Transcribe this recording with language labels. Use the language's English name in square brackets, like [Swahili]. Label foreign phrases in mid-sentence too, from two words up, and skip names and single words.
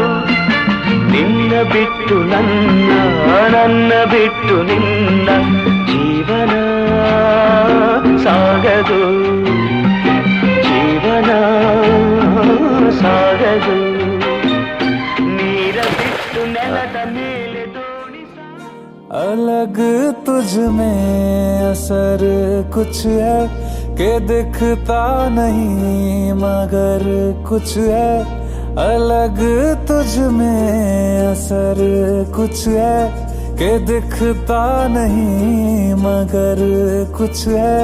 [Kannada] ನಿನ್ನ ಬಿಟ್ಟು ನನ್ನ, ನನ್ನ ಬಿಟ್ಟು ನಿನ್ನ ಜೀವನ ಸಾಗದು, ಜೀವನ ಸಾಗದು. ನೀರ ಬಿಟ್ಟು ನೆಲದ ಮೇಲೆ [Hindi] अलग तुझ में असर कुछ है कि दिखता नहीं मगर कुछ है. अलग तुझ में असर कुछ है कि दिखता नहीं मगर कुछ है.